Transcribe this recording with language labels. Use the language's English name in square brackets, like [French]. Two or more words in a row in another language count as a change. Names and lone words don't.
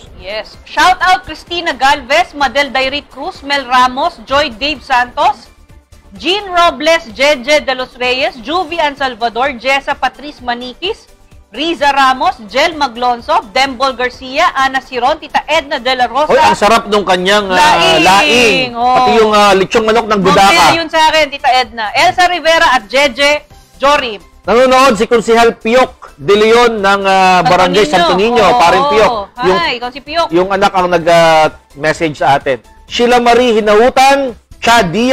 [English] Yes. Shout out Cristina Galvez, Madel Dairit Cruz, Mel Ramos, Joy Dave Santos, Jean Robles, Jeje de los Reyes, Juvie An Salvador, Jessa Patrice Maniquis, Riza Ramos, Jel Maglonso, Dembol Garcia, Ana Siron, Tita Edna de la Rosa. [Filipino] Hoy, ang sarap nung kanyang laing. Pati yung lechong manok ng Budaka. Okay, yun sa akin, Tita Edna. Elsa Rivera at Jeje Jorim. Nanonood si Konsehal Piyok De Leon ng Barangay Santo Niño. Paring Piyok. Hi, ikaw si Piyok. Yung anak ang nag-message sa atin. Sheila Marie Hinautan, Chad Diaz.